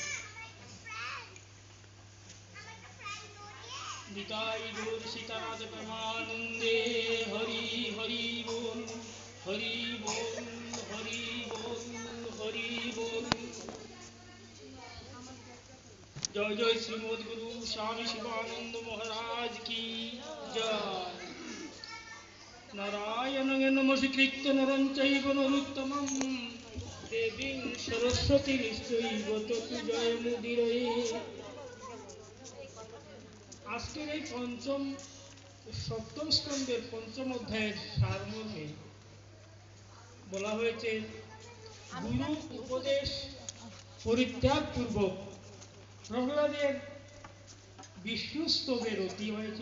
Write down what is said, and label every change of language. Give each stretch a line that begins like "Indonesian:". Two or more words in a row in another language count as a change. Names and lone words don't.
Bangla: নিতাই গৌর সীতানাথ প্রেমানন্দে হরি হরি বল হরি বল হরি বল হরি বল।
Hindi: जय जय श्रीमद गुरु स्वामी शिवानंद महाराज की जय।
Sanskrit: नारायण नमस्कृत्य नरं चैव नरोत्तमं देवीं सरस्वती निश्चैव ततो जयमुदीरये।
Bangla: আজকের এই সপ্তম স্কন্ধের পঞ্চম অধ্যায়ের সারমর্মে বলা হয়েছে, গুরু উপদেশ পরিত্যাগ পূর্বক প্রহ্লাদের বিষ্ণু স্তবের অতি হয়েছিল।